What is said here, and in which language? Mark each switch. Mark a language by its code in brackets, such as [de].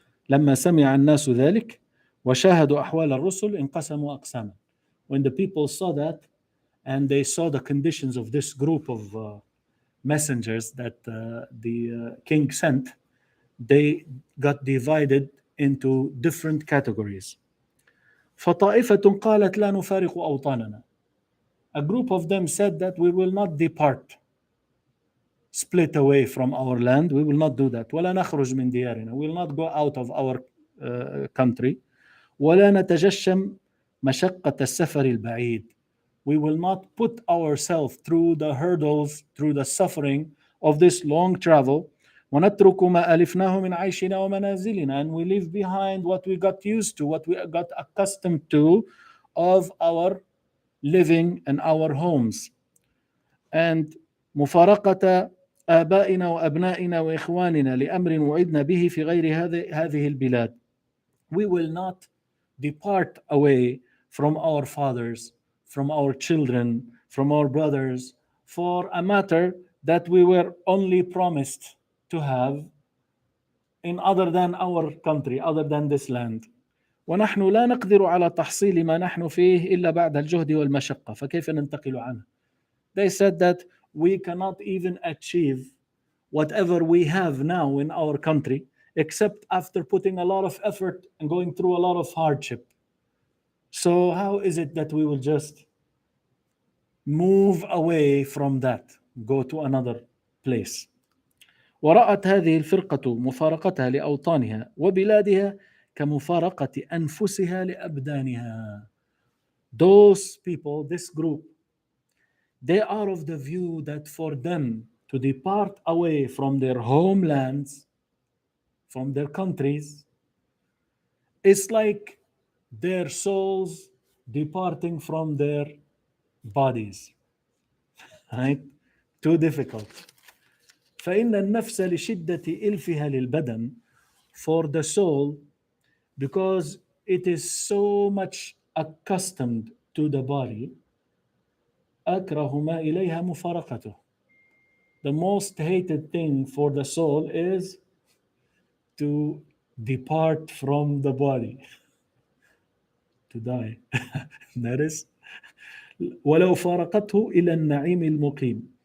[ar] لما سمع الناس ذلك وشاهدوا أحوال الرسل انقسموا أقساما. [en] When the people saw that and they saw the conditions of this group of messengers that the king sent, they got divided into different categories. [ar] فطائفة قالت لا نفارق أوطاننا. [en] A group of them said that we will not depart, split away from our land. We will not do that. [ar] ولا نخرج من ديارنا. [en] We will not go out of our country. [ar] ولا نتجشم مشقة السفر البعيد. [en] We will not put ourselves through the hurdles, through the suffering of this long travel. [ar] ونترك ما ألفناه من عيشنا ومنازلنا. [en] And we leave behind what we got used to, what we got accustomed to of our living and our homes. [ar] And مفارقة آبائنا وأبنائنا وإخواننا لأمر وعدنا به في غير هذه البلاد. [en] We will not depart away from our fathers, from our children, from our brothers, for a matter that we were only promised to have in other than our country, other than this land. [ar] ونحن لا نقدر على تحصيل ما نحن فيه إلا بعد الجهد والمشقة فكيف ننتقل عنه. [en] They said that we cannot even achieve whatever we have now in our country except after putting a lot of effort and going through a lot of hardship. So how is it that we will just move away from that, go to another place? [ar] ورأت هذه الفرقة مفارقتها لأوطانها وبلادها كمفارقة أنفسها لأبدانها. [en] Those people, this group, they are of the view that for them to depart away from their homelands, from their countries, is like their souls departing from their bodies. Right? Too difficult. [ar] فإن النفس لشدة إلفها للبدن, [en] for the soul, because it is so much accustomed to the body, [ar] أكره ما إليها مفارقته. [en] The most hated thing for the soul is to depart from the body, to die. That is, [ar] ولو فارقته إلى النعيم المقيم.